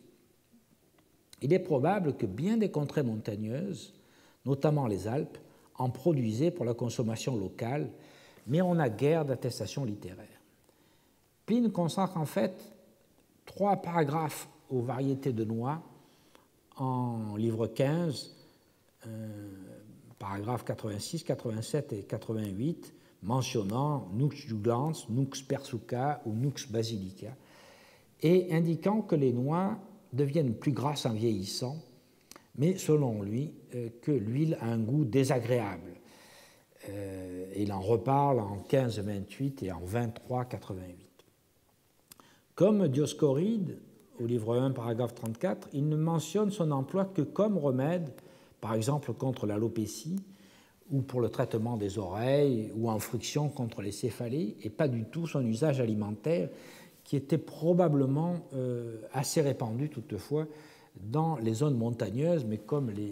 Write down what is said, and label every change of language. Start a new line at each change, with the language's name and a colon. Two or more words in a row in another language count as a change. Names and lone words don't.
French: Il est probable que bien des contrées montagneuses, notamment les Alpes, en produisait pour la consommation locale, mais on n'a guère d'attestation littéraire. Pline consacre en fait 3 paragraphes aux variétés de noix en livre 15, paragraphes 86, 87 et 88, mentionnant
Latin: Nux jugulans, Nux persuca
French: ou
Latin: Nux basilica,
French: et indiquant que les noix deviennent plus grasses en vieillissant, mais selon lui, que l'huile a un goût désagréable. Il en reparle en 15-28 et en 23-88. Comme Dioscoride, au livre 1, paragraphe 34, il ne mentionne son emploi que comme remède, par exemple contre l'alopécie, ou pour le traitement des oreilles, ou en friction contre les céphalées, et pas du tout son usage alimentaire, qui était probablement assez répandu toutefois dans les zones montagneuses, mais comme